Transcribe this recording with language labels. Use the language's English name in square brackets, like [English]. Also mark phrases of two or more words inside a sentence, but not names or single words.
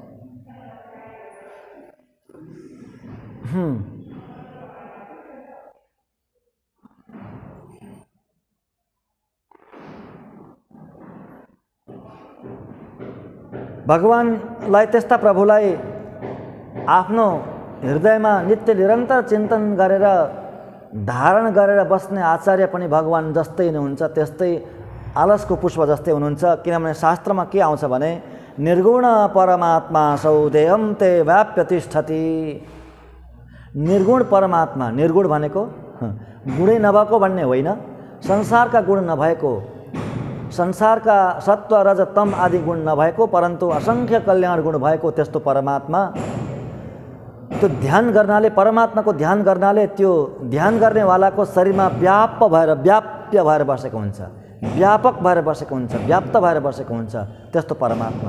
[Nepali] भगवानलाई, त्यस्ता प्रभुलाई आफ्नो हृदयमा नित्य निरन्तर चिन्तन गरेर धारण गरेर बस्ने आचार्य पनि भगवान जस्तै नै हुन्छ, त्यस्तै आलसको पुष्प जस्तै हुनुहुन्छ। किनभने शास्त्रमा के आउँछ भने निर्गुण परमात्मा [Sanskrit] सौदेहम ते व्याप्य तिष्ठति। [Nepali] निर्गुण परमात्मा, निर्गुण भनेको गुणै नभएको भन्ने होइन, संसारका गुण नभएको, संसारका सत्व रज तम आदि गुण नभएको, परन्तु असंख्य कल्याण गुण भएको त्यस्तो परमात्मा, त्यो ध्यान गर्नाले, परमात्माको ध्यान गर्नाले त्यो ध्यान गर्नेवालाको शरीरमा व्याप्य भएर बसेको हुन्छ, व्यापक भएर बसेको हुन्छ, व्याप्त भएर बसेको हुन्छ त्यस्तो परमात्मा।